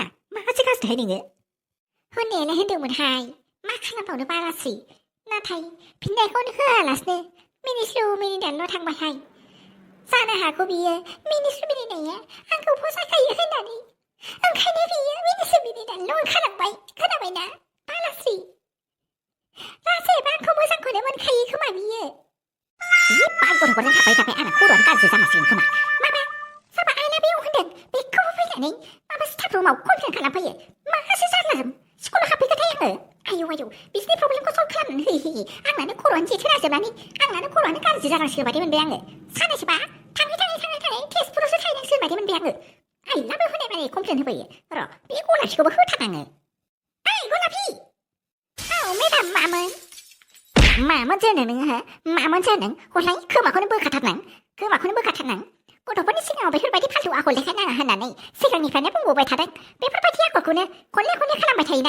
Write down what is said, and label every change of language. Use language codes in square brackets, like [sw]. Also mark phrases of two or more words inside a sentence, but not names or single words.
[brx] मासो गाज्रिहाय नोङो होननायालाय होनदोंमोनहाय मा खालामबावनो बारासै नाथाय फिननायखौनो होआलासिनो मिनिस्लु मिनिनानैल' थांबायहाय जानो हागौ बियो मिनिस्लु मिनिनाया आंखौ फसायखायो होननानै ओंखायनो बियो मिनिस्लु मिनिनानैल' ओंखारलांबाय खोनाबायना बालास्रि राजायाबा आंखौ मोजांखौनो मोनखायो खोमा बियो बाल गथ'फोरजों थाबाय आंना खर'आनो गाज्रि जामासिगोन खोमा माबा सोरबा [en] I love you [brx] होनदों बेखौबो फैनानै माबा स्टाफ रुमाव कमप्लेन खालामफैयो मासो जारला स्कुलाव हाबफैखाथाय आङो आयौ बिसिनि प्रब्लेमखौ सल्भ खालामनानै होयै आंनानो खर'आनो जेथोनाजोबनानै आंनानो खर'आनो गाज्रि जानांसिगोन बायदि मोनबाय आङो सानैसोबा थाङै टेस्टफोरावसो थाहैनांसिगोन बायदि मोनबाय आङो [en] I love you [brx] होनाय माने कमप्लेन होफैयो र' बे गलापसिखौबो होथारनाङो गलापि औ मेडाम मामोन जानो नोङो हो मामोन जानो हरलाय खोमाखौनो बोखाथारनां गथ'फोरनि सिगाङाव बेफोरबायदि फाल्थु आखल देखायनाङा होननानै सिगांनिफ्रायनो बुंबोबाय थादों बेफोरबायदि आखलखौनो खनले खालामबाय थायोना